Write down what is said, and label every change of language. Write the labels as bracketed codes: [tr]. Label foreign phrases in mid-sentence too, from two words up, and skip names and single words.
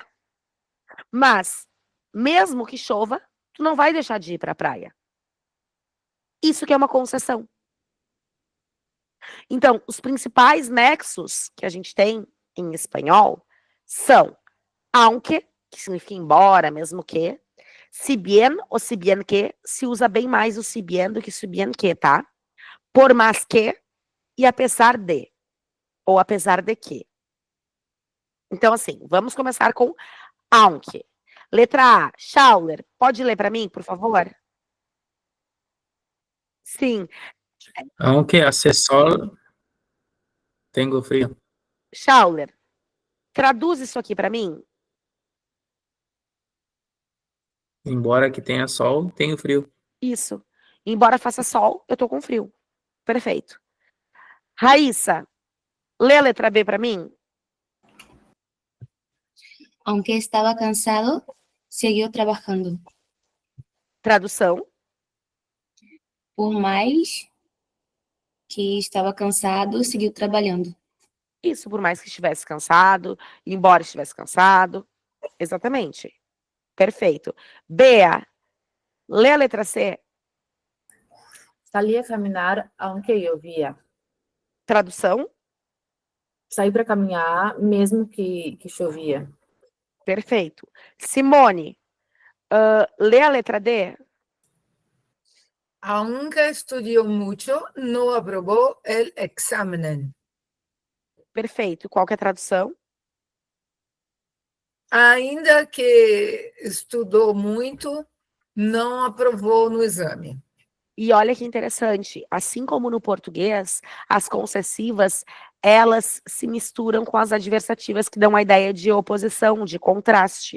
[pt] Mas, mesmo que chova, tu não vai deixar de ir para a praia. Isso que é uma concessão. Então, os principais nexos que a gente tem em espanhol são aunque, que significa embora, mesmo que, [es] si bien [pt] ou [es] si bien que, [pt] se usa bem mais o [es] si bien [pt] do que [es] si bien que, [pt] tá? Por mais que e apesar de, ou apesar de que. Então, assim, vamos começar com aunque. Letra A, Schauler. Pode ler para mim, por favor? Sim. [es] Aunque hace sol, tengo frío. [pt] Schauler, traduz isso aqui para mim. Embora que tenha sol, tenho frio. Isso. Embora faça sol, eu tô com frio. Perfeito. Raíssa, lê a letra B para mim. [es] Aunque estaba cansado, siguió trabajando. [pt] Tradução. Por mais que estava cansado, seguiu trabalhando. Isso, por mais que estivesse cansado, embora estivesse cansado. Exatamente. Perfeito. Bea, lê a letra C. [es] Salí a caminhar aunque llovía. [pt] Tradução. Saí para caminhar mesmo que chovia. Perfeito. Simone, lê a letra D. [es] Aunque estudió mucho, no aprobó el examen. [pt] Perfeito. Qual que é a tradução? Ainda que estudou muito, não aprovou no exame. E olha que interessante, assim como no português, as concessivas, elas se misturam com as adversativas que dão a ideia de oposição, de contraste.